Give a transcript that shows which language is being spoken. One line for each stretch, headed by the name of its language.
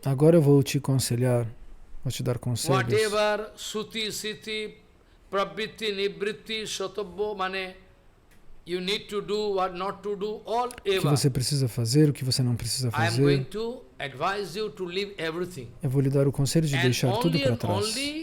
Portuguese: Agora eu vou te aconselhar, vou te dar conselhos.
English: Whatever suti siti pravritti nivritti srutabho mane you need to do, what not to do, all eva.
Portuguese: O que você precisa fazer, o que você não precisa fazer.
English: I am going to advise you to leave everything.
Portuguese: Eu vou lhe dar o conselho de deixar tudo para trás.